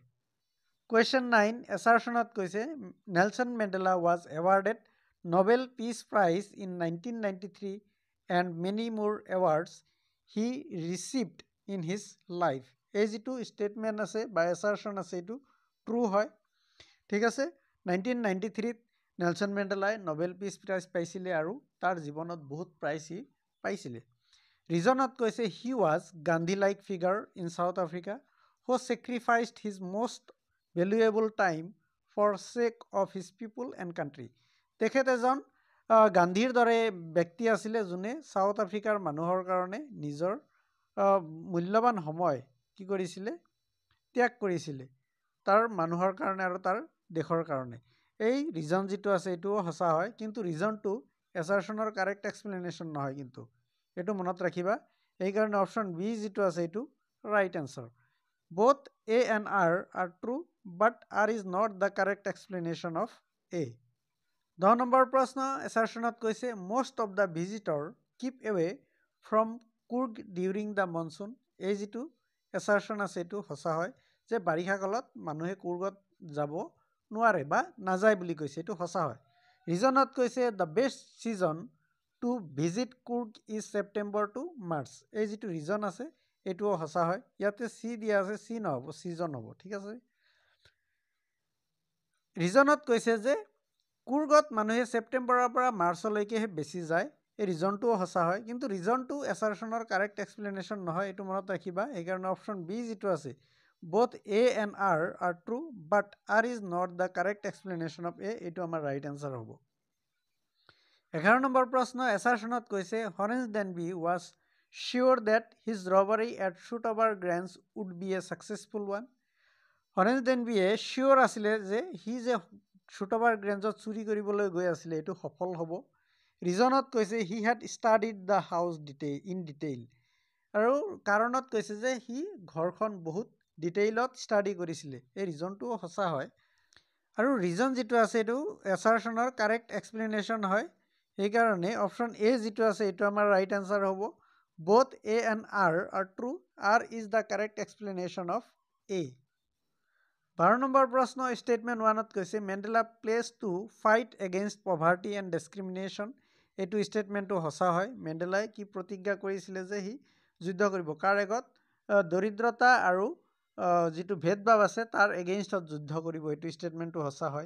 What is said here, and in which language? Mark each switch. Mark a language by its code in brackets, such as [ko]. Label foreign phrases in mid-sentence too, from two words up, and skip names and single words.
[en] Question 9 [as] assertionত কৈছে [en] নেলছন মেণ্ডেলা was awarded Nobel Peace Prize in 1993 and many more awards he received in his life। [as] এই যিটো ষ্টেটমেণ্ট আছে বা assertion আছে এইটো ট্ৰু হয়, ঠিক আছে। 1993 নেলছন মেণ্ডেলাই নবেল পিচ প্ৰাইজ পাইছিলে আৰু তাৰ জীৱনত বহুত প্ৰাইজ সি পাইছিলে। ৰিজনত কৈছে [en] he was Gandhi like figure in South Africa who sacrificed his most valuable time for sake of his people and country। [as] তেখেত এজন গান্ধীৰ দৰে ব্যক্তি আছিলে যোনে সাউথ আফ্ৰিকাৰ মানুহৰ কাৰণে নিজৰ মূল্যৱান সময় কি কৰিছিলে, ত্যাগ কৰিছিলে তাৰ মানুহৰ কাৰণে আৰু তাৰ দেশৰ কাৰণে। এই ৰিজন যিটো আছে এইটোও সঁচা হয়, কিন্তু ৰিজনটো এছাৰশ্যনৰ [en] correct explanation [as] নহয়, কিন্তু এইটো মনত ৰাখিবা। সেইকাৰণে অপশ্যন বি যিটো আছে এইটো [en] right answer. Both A and R are true, but R is not the correct explanation of A। [as] 10 নম্বৰ প্ৰশ্ন assertionত কৈছে [en] most of the visitor keep away from Coorg during the monsoon। [as] এই যিটো assertion আছে এইটো সঁচা হয় যে বাৰিষা কালত মানুহে কুৰ্গত যাব নোৱাৰে বা নাযায় বুলি কৈছে, এইটো সঁচা হয়। ৰিজনত কৈছে [en] the best season to visit Coorg is September to March। [as] এই যিটো ৰিজন আছে এইটোও সঁচা হয়, ইয়াতে চি দিয়া আছে, চি নহ'ব, ছিজন হ'ব, ঠিক আছে। ৰিজনত কৈছে যে কুৰ্গত মানুহে ছেপ্টেম্বৰৰ পৰা মাৰ্চলৈকেহে বেছি যায়, এই ৰিজনটোও সঁচা হয়, কিন্তু ৰিজনটো এছাৰশ্যনৰ [en] correct explanation [as] নহয়, এইটো মনত ৰাখিবা। সেইকাৰণে অপশ্যন বি যিটো আছে [en] both A and R are true, but R is not the correct explanation of A, [as] এইটো আমাৰ [en] right answer [as] হ'ব। 11 নম্বৰ প্ৰশ্ন এছাৰশ্যনত কৈছে [en] হৰেঞ্জ ডেনবি was sure that his robbery at Shotover Grange would be a successful one। [as] হৰেঞ্জ ডেনবিয়ে চিয়'ৰ আছিলে যে সি যে শ্বুট'ভাৰ গ্ৰেঞ্জত চুৰি কৰিবলৈ গৈ আছিলে এইটো সফল হ'ব। ৰিজনত কৈছে [en] he had studied the house in detail, [as] আৰু কাৰণত কৈছে যে সি ঘৰখন বহুত ডিটেইলত ষ্টাডি কৰিছিলে, এই ৰিজনটোও সঁচা হয়। আৰু ৰিজন যিটো আছে এইটো এছাৰশ্যনৰ [en] correct explanation [as] হয়, সেইকাৰণে অপশ্যন এ যিটো আছে এইটো আমাৰ [en] right answer [as] হ'ব। [en] Both A and R are true, R is the correct explanation of A। [as] 12 নম্বৰ প্ৰশ্ন ষ্টেটমেণ্ট 1ত কৈছে [en] Mandela pledges to fight against poverty and discrimination. [as] এইটো ষ্টেটমেণ্টটো সঁচা হয়। মেণ্ডেলাই কি প্ৰতিজ্ঞা কৰিছিলে যে সি যুদ্ধ কৰিব, কাৰ আগত, দৰিদ্ৰতা আৰু যিটো ভেদভাৱ আছে তাৰ এগেইনষ্টত যুদ্ধ কৰিব, এইটো ষ্টেটমেণ্টটো সঁচা হয়।